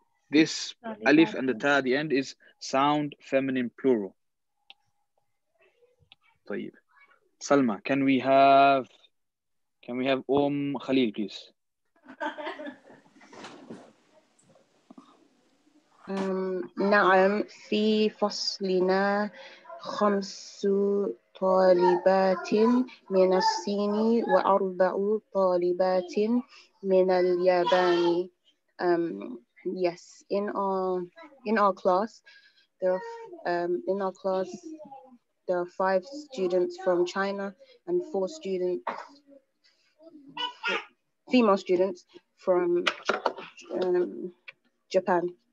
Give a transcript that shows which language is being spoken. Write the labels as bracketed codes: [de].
[en] This alif and the ta at the end is sound feminine plural. [ar] طيب. [en] Salma, can we have Khalil, please? [ar] نعم في فصلنا 5 طالبات من الصين و4 طالبات من اليابان. [en] Yes, in our class there are 5 students from China and 4 female students from Japan.